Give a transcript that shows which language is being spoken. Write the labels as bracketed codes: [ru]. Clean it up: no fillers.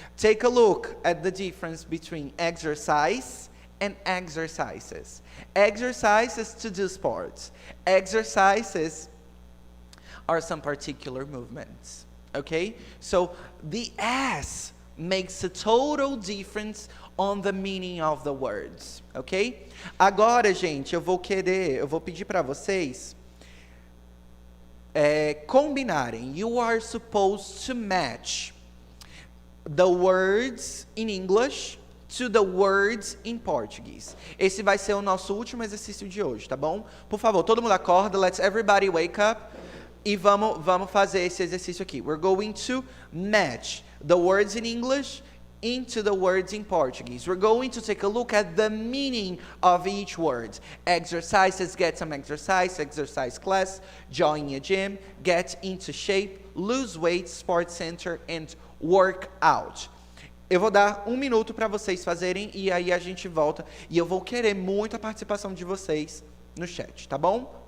[en] Take a look at the difference between exercise and exercises. Exercises to do sports. Exercises are some particular movements. Okay? So the S makes a total difference on the meaning of the words. Ok? [pt] Agora, gente, eu vou pedir para vocês combinarem. [en] You are supposed to match the words in English to the words in Portuguese. [pt] Esse vai ser o nosso último exercício de hoje, tá bom? Por favor, todo mundo acorda, [en] let's everybody wake up [pt] e vamos fazer esse exercício aqui. [en] We're going to match the words in English into the words in Portuguese. We're going to take a look at the meaning of each word. Exercises, get some exercise class, join a gym, get into shape, lose weight, sports center, and work out. [pt] Eu vou dar 1 minuto para vocês fazerem e aí a gente volta. E eu vou querer muito a participação de vocês no chat, tá bom?